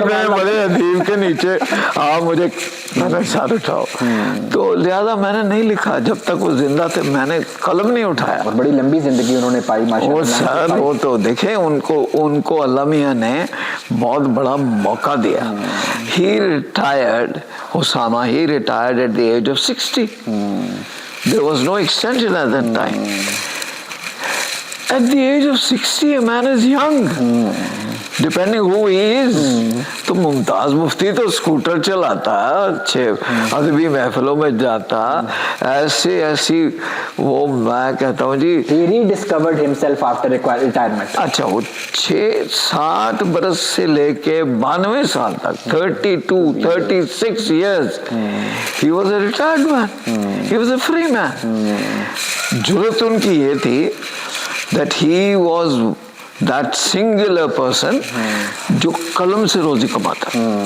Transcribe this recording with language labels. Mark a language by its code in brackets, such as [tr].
[ur] بڑے ادیب کے نیچے مجھے ساتھ اٹھاؤ. تو لہذا میں نے نہیں لکھا جب تک وہ زندہ تھے, میں نے قلم نہیں اٹھایا. اور بڑی لمبی زندگی انہوں نے پائی ماشاءاللہ. وہ تو دیکھیں ان کو اللہ میاں نے بہت بڑا موقع دیا. [en] He retired, Osama, he retired at the age of 60. There was no extension at that time. At the age of 60, a man is young. Depending who he is. [ur] تو ممتاز مفتی تو اسکوٹر چلاتا, اچھے ادبی محفلوں میں جاتا, ایسی وہ میں کہتا ہوں جی. [en] He rediscovered himself after retirement. [ur] اچھا وہ 60 برس سے لے کے 92 سال تک [en] 36 years he was a retired man. He was a free man. [ur] جرت ان کی یہ تھی [en] that he was that singular person [ur] جو قلم سے روزی کماتا.